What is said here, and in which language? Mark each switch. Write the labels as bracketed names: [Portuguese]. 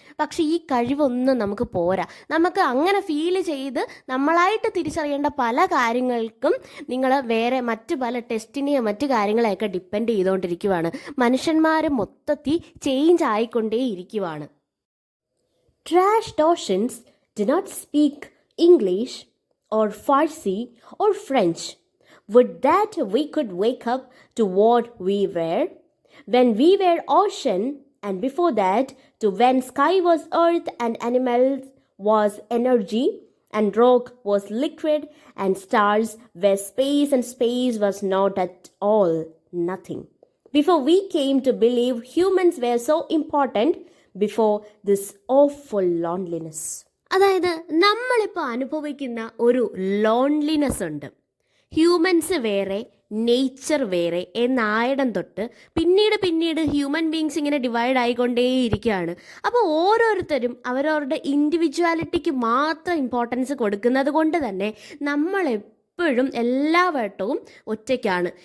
[Malayalam] പക്ഷെ ഈ കഴിവൊന്നും നമുക്ക് പോരാ. നമുക്ക് അങ്ങനെ ഫീൽ ചെയ്ത് നമ്മളായിട്ട് തിരിച്ചറിയേണ്ട പല കാര്യങ്ങൾക്കും നിങ്ങൾ വേറെ മറ്റു പല ടെസ്റ്റിനെയോ മറ്റു കാര്യങ്ങളെയൊക്കെ ഡിപ്പെൻഡ് ചെയ്തുകൊണ്ടിരിക്കുവാണ്. മനുഷ്യന്മാർ മൊത്തത്തിൽ ചേഞ്ച് ആയിക്കൊണ്ടേ ഇരിക്കുവാണ്. [English] Trashed oceans do not speak English or Farsi or French. Would that we could wake up to what we were when we were ocean, and before that to when sky was earth and animals was energy and rock was liquid and stars were space and space was not at all nothing. Before we came to believe humans were so important, before this awful loneliness. [Malayalam] അതായത് നമ്മളിപ്പോൾ അനുഭവിക്കുന്ന ഒരു loneliness ഉണ്ട്. Humans വേറെ, nature വേറെ എന്നായിടം തൊട്ട് പിന്നീട് human beings ഇങ്ങനെ ഡിവൈഡ് ആയിക്കൊണ്ടേയിരിക്കുകയാണ്. അപ്പോൾ ഓരോരുത്തരും അവരവരുടെ ഇൻഡിവിജ്വാലിറ്റിക്ക് മാത്രം ഇമ്പോർട്ടൻസ് കൊടുക്കുന്നത് കൊണ്ട് തന്നെ നമ്മളെപ്പോഴും എല്ലാ വട്ടവും ഒറ്റയ്ക്കാണ്.